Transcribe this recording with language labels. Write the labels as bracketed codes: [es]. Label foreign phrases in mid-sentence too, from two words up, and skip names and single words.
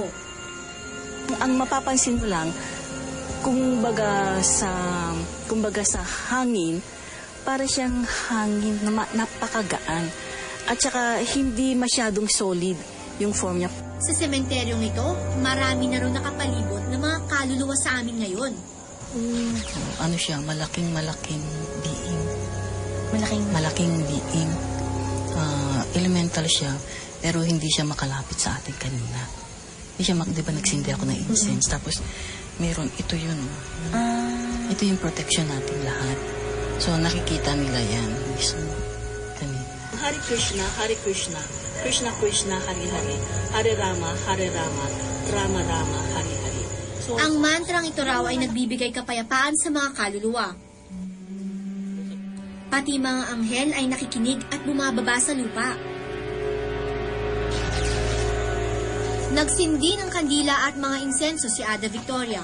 [tl] Ang mapapansin mo lang, kumbaga sa hangin, para siyang hangin na napakagaan. At saka hindi masyadong solid yung form niya. Sa sementeryong ito, marami na rin nakapalibot na mga kaluluwa sa amin ngayon. Ano siya, malaking being. Malaking being. Elemental siya, pero hindi siya makalapit sa atin kanina. Hindi siya, di ba nagsindi ako ng incense? Tapos, meron, ito yun. Ito yung protection natin lahat. So, nakikita nila yan. Mismo, kanina. [sa] Hare Krishna, Hare Krishna. Krishna Krishna, Hare Hare. Hare Rama, Rama Rama, Hare Hare. [tl] So, ang mantrang ito raw ay nagbibigay kapayapaan sa mga kaluluwa. Pati mga anghel ay nakikinig at bumababa sa lupa. Nagsindi ng kandila at mga insenso si Ada Victoria.